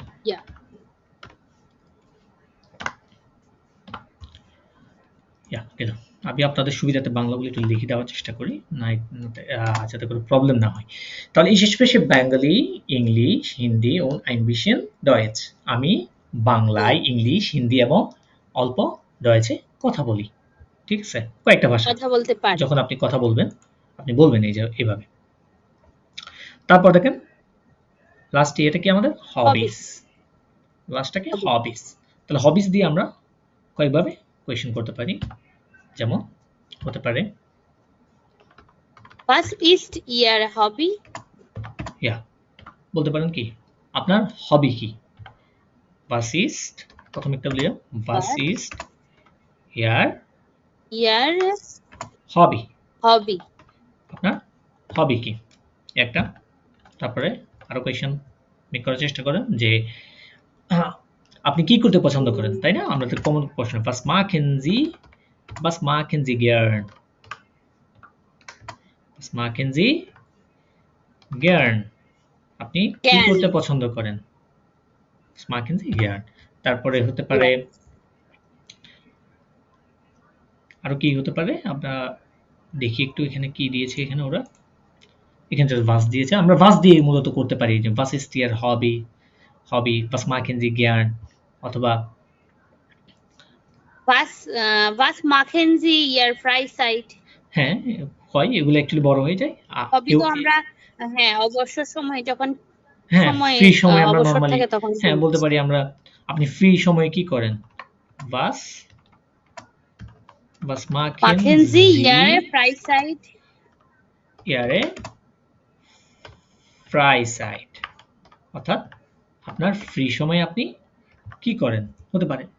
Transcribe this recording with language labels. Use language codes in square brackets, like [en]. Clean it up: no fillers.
[de] Ja. Ja, genau. [bn] আমি আপনাদের সুবিধাতে বাংলাগুলো একটু লিখে দেওয়ার চেষ্টা করি না, যাতে কোনো প্রবলেম না হয়। [de] তাহলে ich spreche Bengali, ইংলিশ, হিন্দি ও ein bisschen Deutsch। [bn] আমি বাংলায়, ইংলিশ, হিন্দি এবং অল্প ডয়েচে কথা বলি। ঠিক আছে? কয়েকটা ভাষা। কথা বলতে পারি। যখন আপনি কথা বলবেন, আপনি বলবেন এই যে এভাবে। তারপর দেখেন লাস্টে এটা কি আমাদের হবিস। লাস্টটা কি হবিস। তাহলে হবিস দিয়ে আমরা কয়েকভাবে কোয়েশ্চেন করতে পারি। যেমন হতে পারে [de] Was ist Ihr Hobby? [bn] ইয়া বলতে পারেন কি আপনার হবি কি। [de] Was ist [bn] প্রথম একটা বলি [de] was ist Ihr Ihr Hobby। Hobby. [bn] আপনার হবি কি একটা। তারপরে আরো কোয়েশ্চেন মেক করার চেষ্টা করেন যে আপনি কি করতে পছন্দ করেন, তাই না? আমরা তো কমন প্রশ্ন [de] was machen Sie gern, was machen Sie gern, [bn] আপনি কি [de] Gern. [bn] করতে পছন্দ করেন [de] was machen Sie gern। [bn] তারপরে হতে পারে আরো কি হতে পারে, আমরা দেখি একটু এখানে কি দিয়েছে। এখানে ওরা এখানে was দিয়েছে, আমরা was দিয়ে মূলত করতে পারি যে [de] was ist Ihr Hobby, was machen Sie gern, [bn] অথবা [de] Was machen Sie Ihr Freizeit? [bn] হ্যাঁ হয়, এগুলো অ্যাকচুয়ালি বড় হয়ে যায়। হবি তো আমরা হ্যাঁ অবসর সময় যখন হ্যাঁ ফ্রি সময় আমরা অবসর নরমালি থাকে তখন হ্যাঁ বলতে পারি আমরা আপনি ফ্রি সময়ে কি করেন। [de] was machen Sie Ihre Freizeit? [bn] Ihre Freizeit অর্থাৎ আপনার ফ্রি সময়ে আপনি কি করেন হতে পারে।